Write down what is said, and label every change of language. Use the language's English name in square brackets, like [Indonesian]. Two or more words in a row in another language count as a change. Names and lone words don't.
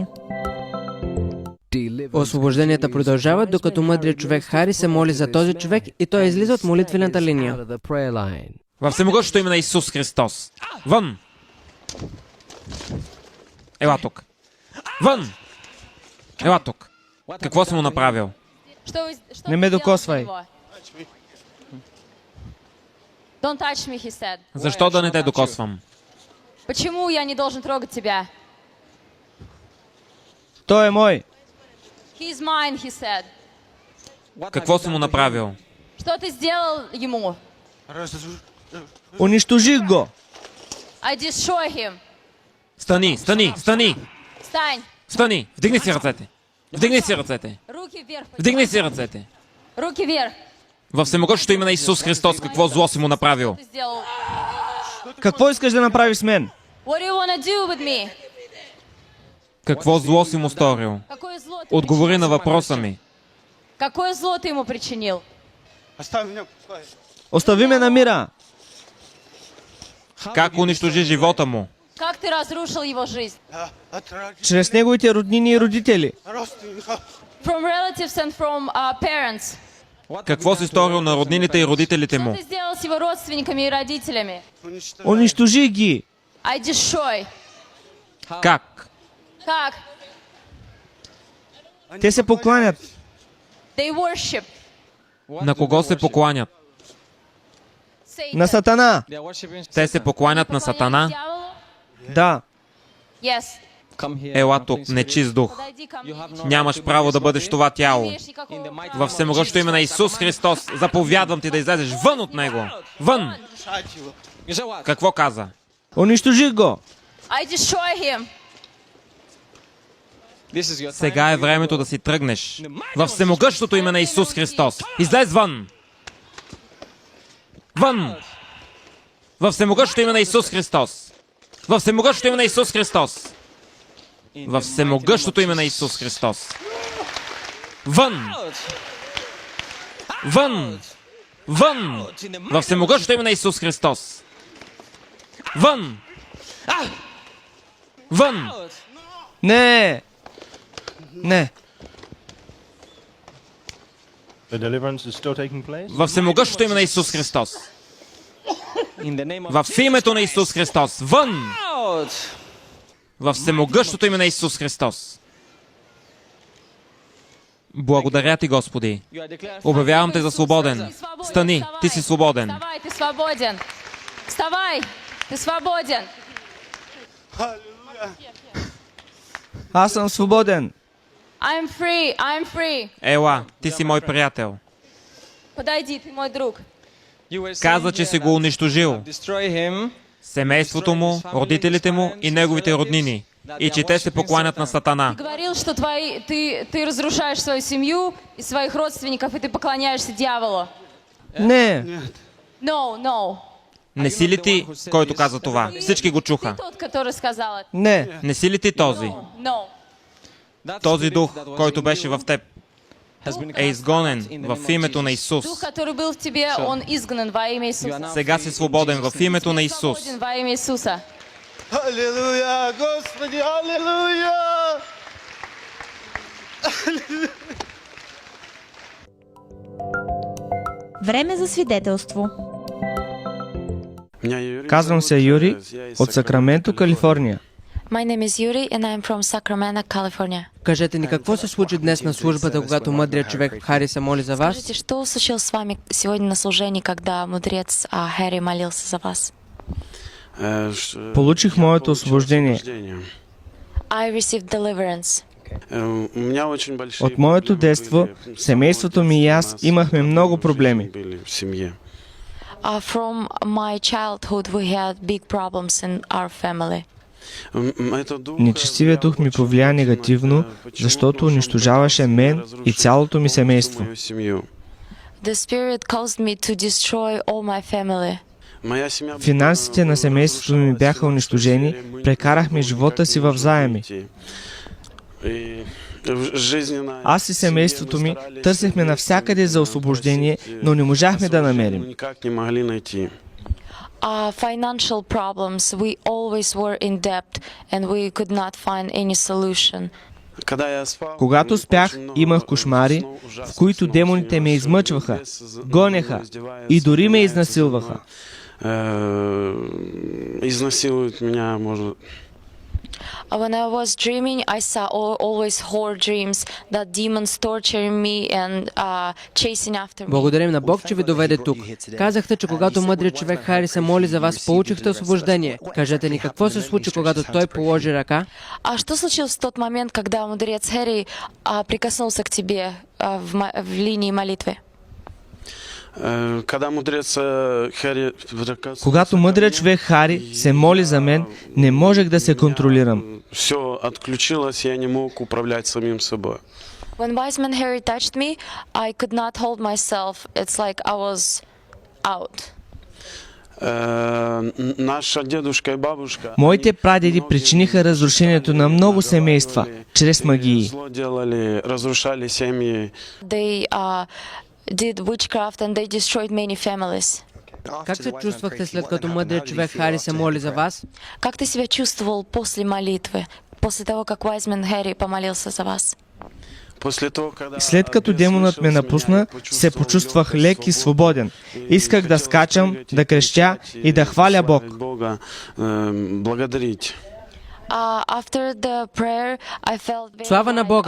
[Bulgarian] Освобожденията продължават, докато мъдрият човек Хари се моли за този човек и той излиза от молитвената линия. Във всемогъщото име на Исус Христос. Вън! Ела тук. Вън! Ела тук. Какво съм му направил? Не ме докосвай. [English] Don't touch me, he said. [Bulgarian] Защо да не те докосвам? [Russian] Почему я не должен трогать тебя? [Bulgarian] Той е мой. [English] He is mine, he said. [Bulgarian] Какво съм му направил? [Russian] Что ты сделал ему? [Bulgarian] Унищожих го. [English] I destroy him. [Bulgarian] Стани, стани, стани! [Russian] Встань. [Bulgarian] Стани! Вдигни си ръцете! Вдигни си ръцете! [Russian] Руки вверх. [Bulgarian] Вдигни си ръцете! [Russian] Руки вверх. [Bulgarian] Във всемогъщото име на Исус Христос, какво зло си му направил? [Russian] Что ты сделал? [Bulgarian] Какво искаш да направиш с мен? [English] What do you want to do with me? [Bulgarian] Какво зло си му сторил? [Russian] Какое зло ты [Bulgarian] Отговори [Russian] причинил? [Bulgarian] на въпроса ми. [Russian] Какое зло ты ему причинил? [Bulgarian] Остави ме на мира. Как унищожи живота му? [Russian] Как ты разрушил его жизнь? [Bulgarian] Чрез неговите роднини и родители. [English] From relatives and from parents. [Bulgarian] Какво си сторил на роднините и родителите [Russian] Что [Bulgarian] му? [Russian] ты сделал с его родственниками и родителями? [Bulgarian] Унищожи ги. [English] I destroy. [Bulgarian] Как? Как? Те се покланят. [English] They worship [Bulgarian] На кого се покланят? Satan. На Сатана. Те се покланят на Сатана? Да. [English] Yes. [Bulgarian] Ела тук, нечист дух. [Russian] Подойди ко мне. [Bulgarian] Нямаш право да бъдеш това тяло. [Russian] Не имеешь никакого права. [Bulgarian] Във всемогъщото име на Исус Христос, заповядвам ти да излезеш вън от него. Вън! Какво каза? Унищожих го. [English] I destroy him. [Bulgarian] Сега е времето да си тръгнеш. Във всемогъщото име на Исус Христос. Излез вън! Вън! Във всемогъщото име на Исус Христос. Във всемогъщото име на Исус Христос. Във всемогъщото име на Исус Христос. Вън! Вън! Вън! Във всемогъщото име на Исус Христос. Вън! Вън! Не. Не. [English] The deliverance is still taking place. [Bulgarian] Във всемогъщото име на Исус Христос. В името на Исус Христос. Вън! Във всемогъщото име на Исус Христос. Благодаря ти, Господи. Обявявам те за свободен. Стани, ти си свободен. [Russian] Вставай, ты свободен. Вставай, ты свободен. [Bulgarian] Аз съм свободен. [English] I'm free, I'm free. [Bulgarian] Ела, ти си мой приятел. [Russian] Подойди, ты мой друг. [Bulgarian] Каза, че си го унищожил. Семейството му, родителите му и неговите роднини. И че те се покланят на Сатана. [Russian] Ты говорил, что ты разрушаешь свою семью и своих родственников, и ты поклоняешься дьяволу. [Bulgarian] Не. [English] No, no. [Bulgarian] Не си ли ти, който каза това? Всички го чуха. [Russian] Ты тот, который сказал это. [Bulgarian] Не. Не си ли ти този? [English] No. [Bulgarian] Този дух, който беше в теб, е изгонен в името на Исус. [Russian] Дух, который был в тебе, он изгнан во имя Иисуса. [Bulgarian] Сега си свободен в името на Исус. [Russian] Свободен во имя Иисуса. [Bulgarian] Аллилуйя, Господи, аллилуйя! Време за свидетелство. Казвам се Юри от Сакраменто, Калифорния. [English] My name is Yuri and I'm from Sacramento, California. [Bulgarian] Кажете ни, какво се случи днес на службата, когато мъдрият човек Хари се моли за вас? [Russian] Скажите, что случилось с вами сегодня на служении, когда мудрец Хэри молился за вас? [Bulgarian] Получих моето освобождение. [English] I received deliverance. [Bulgarian] От моето детство, семейството ми и аз имахме много проблеми. [English] From my childhood we had big problems in our family. [Bulgarian] Нечестивият дух ми повлия негативно, защото унищожаваше мен и цялото ми семейство. [English] The spirit caused me to destroy all my family. [Bulgarian] Финансите на семейството ми бяха унищожени, прекарахме живота си в заеми. Аз и семейството ми търсихме навсякъде за освобождение, но не можахме да намерим. [English] financial problems. We always were in debt and we could not find any solution. [Bulgarian] Когато спях, имах кошмари, в които демоните ме измъчваха, гонеха и дори ме изнасилваха. [Russian] Изнасилуют меня, может... [English] When I was dreaming, I saw always horror dreams that demons torturing me and chasing after me. [Bulgarian] Благодарим на Бог, че ви доведе тук. Казахте, че когато мъдрият човек Хари се моли за вас, получихте освобождение. Кажете ни, какво се случи, когато той положи ръка? [Russian] А что случилось в тот момент, когда мудрец Хэри прикоснулся к тебе в линии молитвы? [Bulgarian] Когато мъдрият човек Хари се моли за мен, не можех да се контролирам. [Russian] Все отключилось, я не мог управлять самим собой. [English] When wise man Harry touched me, I could not hold myself. It's like I was out. [Russian] Наша дедушка и бабушка... [Bulgarian] Моите прадеди причиниха разрушението на много семейства чрез магии. [Russian] Зло делали, разрушали семьи. [English] They did witchcraft and they destroyed many families. [Bulgarian] Как се чувствахте след като мъдрият човек Хари се моли за вас? [Russian] Как ты себя чувствовал после молитвы, после того, как [English] wise man [Russian] Harry помолился за вас? [Bulgarian] След като демонът ме напусна, се почувствах лек и свободен. Исках да скачам, да крещя и да хваля Бог. Слава на Бога!